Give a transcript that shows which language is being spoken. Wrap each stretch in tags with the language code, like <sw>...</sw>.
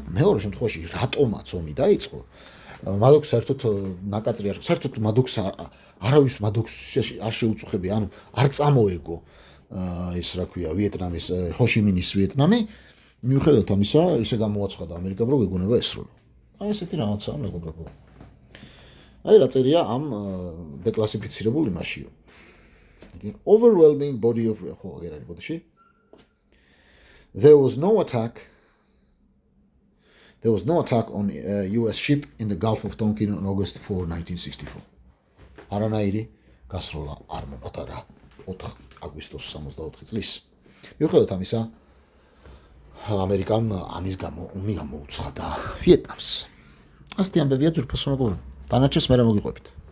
<ka>მეორე შემთხვევაში რატომაც ომი დაიწყო? მადოქს საერთოდ ნაკაწრი არ საერთოდ მადოქს არავის მადოქს არ შეუწუხებია, ანუ არ წამოეგო ის რა ქვია ვიეტნამის ჰოშიმინის ვიეტნამი, მიუხედავად ამისა, ისე გამოაცხადა ამერიკამ, რომ ეგონება ესროლო. აი ესეთი რაღაცაა მეგობრებო. აი რა წერია ამ დეკლასიფიცირებულ იმაშიო.</ka> <en>Overwhelming body of</en> <ka>ხო აგერ არის ბოდიში.</ka> <en>There was no attack on a US ship in the Gulf of Tonkin on August 4, 1964.</en> <ka>არანაირი გასროლა არ მომხდარა 4 აგვისტოს 64 წლის. მიუხედავად ამისა, ამერიკამ ამის გამო ომი გამოუცხადა ვიეტნამს. ასეთი ამბებია ძვირფასო მეგობრებო. დანარჩენს მერე მოგიყვებით.</ka>